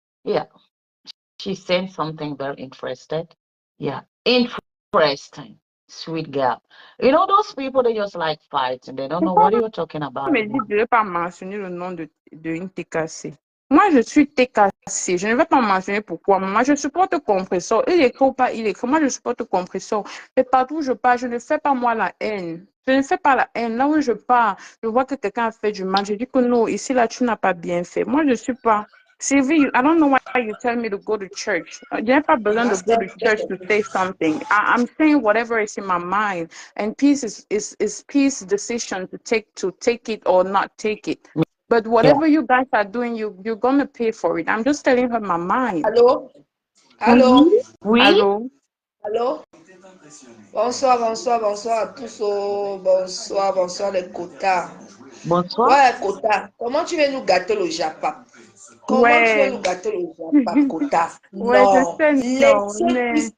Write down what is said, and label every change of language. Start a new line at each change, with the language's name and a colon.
English: Yeah, she's saying something very interesting. Yeah, interesting. Sweet girl. You know, those people, they just like fighting. They don't know what you're talking about.
French: Me dit de ne pas mentionner le nom de une TKC. Moi, je suis TKC. Je ne vais pas mentionner pourquoi. Moi, je supporte compresseur. Il écrit ou pas, il écrit. Moi, je supporte compresseur. Et partout où je pars, je ne fais pas moi la haine. Je ne fais pas la haine. Là où je pars, je vois que quelqu'un a fait du mal. Je dis que non, ici, là, tu n'as pas bien fait. Moi, je ne suis pas.
English: Sylvie, I don't know why you tell me to go to church.
French: Je n'ai pas besoin de
English: go to church to say something. I'm saying whatever is in my mind. And peace is peace decision to take it or not take it. But whatever you guys are doing, you're gonna pay for it. I'm just telling her my mind.
French: Allô? Oui, Allô? oui. Allô? Allô? Bonsoir, bonsoir, bonsoir à tous. Bonsoir, bonsoir les quotas. Bonsoir. Ouais, quota. Comment tu viens nous gâter le Japa? Comment tu viens Ouais. nous gâter le Japa, quota? Ouais, je Non. sais, non, Laissez mais...